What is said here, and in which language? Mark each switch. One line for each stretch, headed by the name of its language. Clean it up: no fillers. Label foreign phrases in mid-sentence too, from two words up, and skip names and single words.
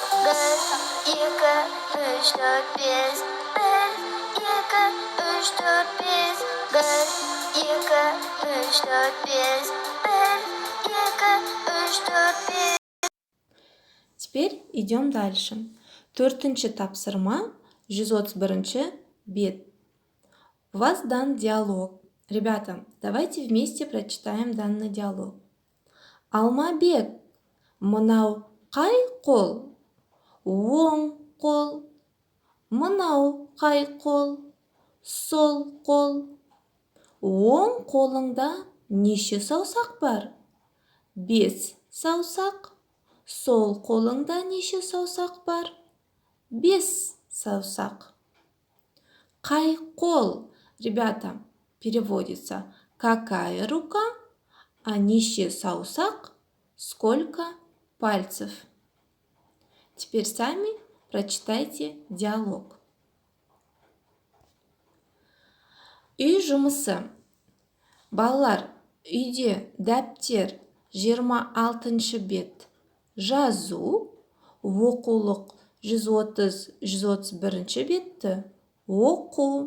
Russian: 1, 2, 3, 4, 5. 1, 2, 3, 4, 5. 1, 2, 3, 4, 5. 1, 2, 3, 4, 5. Теперь идем дальше.
Kazakh: Төртінші тапсырма 131 бет.
Russian: У вас дан диалог. Ребята, давайте вместе прочитаем данный диалог.
Kazakh: Алмабек, мынау қай қол? Оң қол. Мынау қай қол? Сол қол. Оң қолыңда неше саусақ бар? 5 саусақ. Сол қолыңда неше саусақ бар? 5 саусақ. Қай қол,
Russian: ребята, переводится какая рука, а
Kazakh: неше саусақ,
Russian: сколько пальцев. Теперь сами прочитайте диалог.
Kazakh: Үй жұмысы. Балалар, үйде дәптер 26 бет. Жазу, оқулық 130-131 бетті оқу.